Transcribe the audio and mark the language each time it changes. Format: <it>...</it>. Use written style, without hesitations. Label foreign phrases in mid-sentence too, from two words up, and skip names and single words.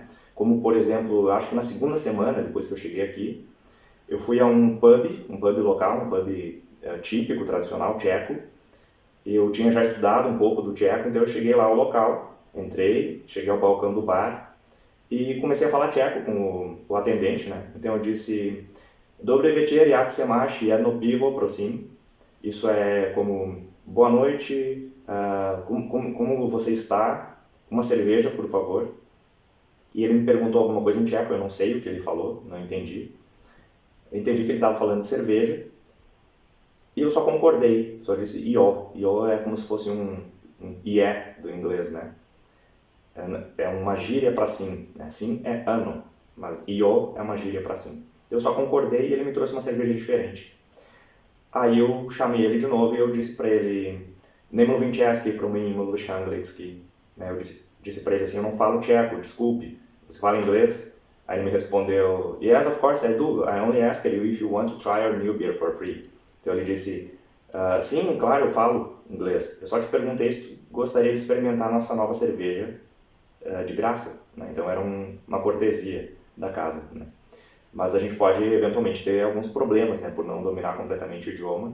<pt>Como por exemplo, acho que na segunda semana depois que eu cheguei aqui, eu fui a um pub local, um pub típico, tradicional, tcheco. Eu tinha já estudado um pouco do tcheco, então eu cheguei lá ao local, entrei, cheguei ao balcão do bar e comecei a falar tcheco com o atendente, né? Então eu disse</pt> <cs>Dobre večer, jak se máš, jedno pivo, prosím.</cs> <pt>Isso é como boa noite, como você está, uma cerveja, por favor. E ele me perguntou alguma coisa em tcheco, eu não sei o que ele falou, não entendi. Eu entendi que ele estava falando de cerveja. E eu só concordei, só disse io. Io é como se fosse um ié do inglês, né? É uma gíria para sim, né? Sim é ano, mas io é uma gíria para sim. Eu só concordei e ele me trouxe uma cerveja diferente. Aí eu chamei ele de novo e eu disse para ele</pt> <cs>Nemluvín česky, pro mim, mluvíš anglicky.</cs> <pt>Eu disse para ele assim, eu não falo tcheco, desculpe, você fala inglês? Aí ele me respondeu,</pt> <en>yes, of course I do, I only asked you if you want to try our new beer for free.</en> <pt>Então ele disse, sim, claro, eu falo inglês. Eu só te perguntei se tu gostaria de experimentar a nossa nova cerveja de graça, né? Então era uma cortesia da casa, né? Mas a gente pode eventualmente ter alguns problemas, né, por não dominar completamente o idioma.</pt>